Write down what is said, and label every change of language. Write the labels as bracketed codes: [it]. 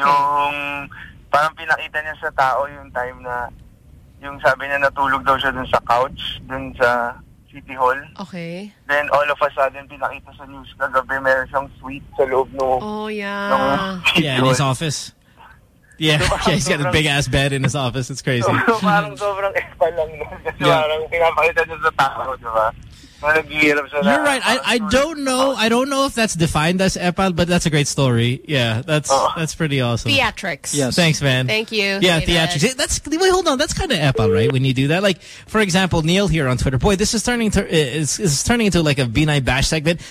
[tl] Yung parang pinakita niya sa tao yung time na yung sabi niya natulog daw siya dun sa couch dun sa City Hall. [en] Okay. Then all of a sudden [tl] pinakita sa news kagabi meron siyang suite sa loob ng [en] in his office. Yeah, so, yeah, he's got a big ass bed in his office. It's crazy. [tl] So, parang sobrang epa lang yun. Yeah. Parang pinapakita niya sa tao, di ba? [en] You're right. I don't know. I don't know if that's defined as epal, but that's a great story. Yeah, that's pretty awesome. Theatrics. Yes. Thanks, man. Thank you. Yeah, theatrics. Hey, that's, wait, hold on. That's kind of epal, right? When you do that, like for example, Neil here on Twitter. Boy, this is turning to it's turning into like a B9 bash segment.